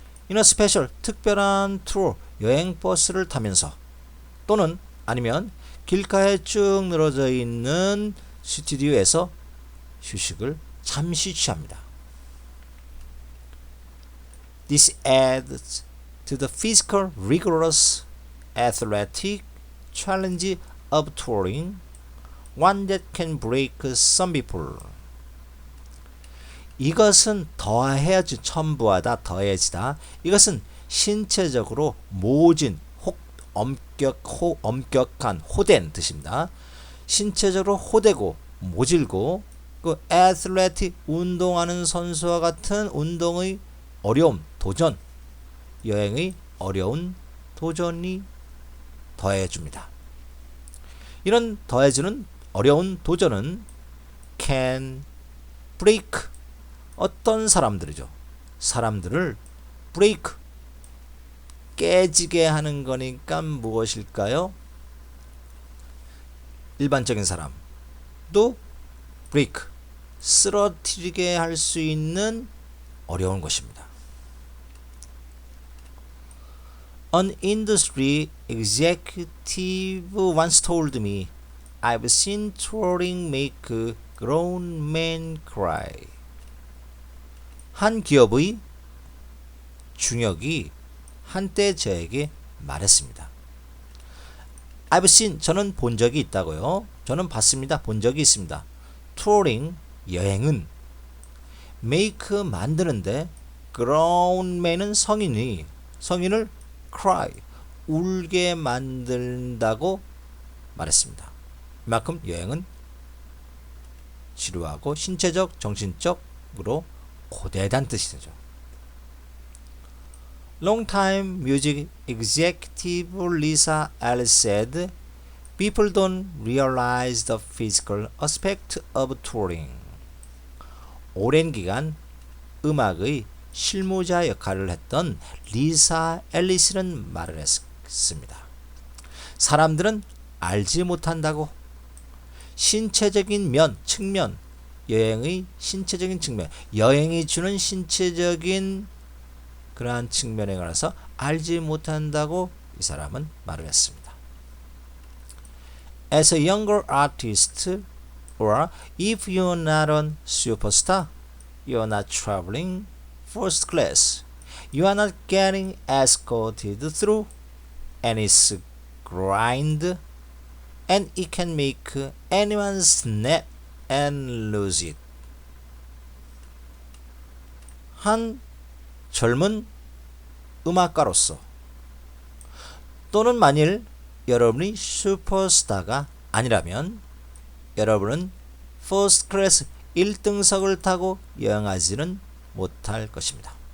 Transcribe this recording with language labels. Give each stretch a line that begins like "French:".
English: In a special,
Korean: 특별한 투어, 여행 버스를 타면서, 또는 아니면 길가에 쭉 늘어져 있는 스튜디오에서 휴식을 잠시 취합니다.
English: This adds to the physical, rigorous, athletic challenge of touring, one that can break some people.
Korean: 이것은 더해야지, 첨부하다, 더해지다. 이것은 신체적으로 모진, 엄격한, 호된 뜻입니다. 신체적으로 호되고 모질고, 그 athletic, 운동하는 선수와 같은 운동의 어려움, 도전, 여행의 어려운 도전이 더해줍니다. 이런 더해주는 어려운 도전은
English: can break
Korean: 어떤 사람들이죠. 사람들을 break 깨지게 하는 거니까 무엇일까요? 일반적인 사람도 break 쓰러뜨리게 할 수 있는 어려운 것입니다.
English: An industry executive once told me, I've seen touring make grown men cry.
Korean: 한 기업의 중역이 한때 저에게 말했습니다.
English: I've seen,
Korean: 저는 본 적이 있다고요. 저는 봤습니다. 본 적이 있습니다. touring, 여행은 make, 만드는데
English: grown men
Korean: 은 성인을 cry, 울게 만든다고 말했습니다. 이만큼 여행은 지루하고 신체적, 정신적으로 고되다는 뜻이죠.
English: Longtime music executive Lisa Ellis said, "People don't realize the physical aspect of touring."
Korean: 오랜 기간 음악의 실무자 역할을 했던 리사 앨리스는 말을 했습니다. 사람들은 알지 못한다고 신체적인 측면, 여행의 신체적인 측면, 여행이 주는 신체적인 그러한 측면에 관해서 알지 못한다고 이 사람은 말을 했습니다.
English: As a younger artist, or if you're not a superstar, you're not traveling first class, you are not getting escorted through, and it's grind, and it can make anyone snap and lose it.
Korean: 한 젊은 음악가로서 또는 만일 여러분이 슈퍼스타가 아니라면 여러분은 퍼스트 클래스 1등석을 타고 여행하지는 못할 것입니다.